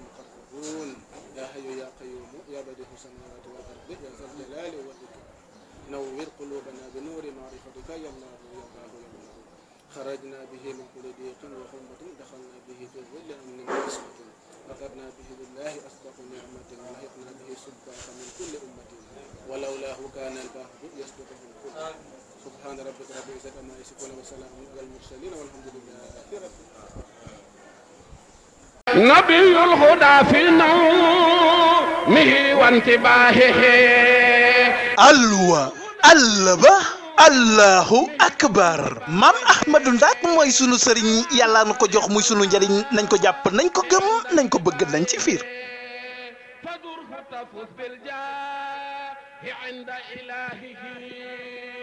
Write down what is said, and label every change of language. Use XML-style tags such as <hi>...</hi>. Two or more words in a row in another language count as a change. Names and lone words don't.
<ar>المقربون يا حي يا قيوم يا بديع السماوات والأرض يا ذا الجلال والإكرام نور قلوبنا بنور معرفتك يا الله يا الله يا الله خرجنا به من كل ضيق وحمة دخلنا به في ظل أمن وعصمة فقدنا به بالله أصدق نعمة ولحقنا به سباق من كل أمة ولولاه كان البحر يسبقه الكل سبحان ربك رب العزة عما يصفون وسلام على المرسلين والحمد لله رب نبي الهدى في نومه وانتباهه الله أكبر</ar> <wo>maam ahmadou ndak mooy sunu sëriñ yàlla na ko jox muy sunu njariñ nañ ko jàpp nañ ko gëm nañ ko bëgg nañ ci fiir</wo> <ar>فدر فتفوز بالجاه عند إلهه</ar>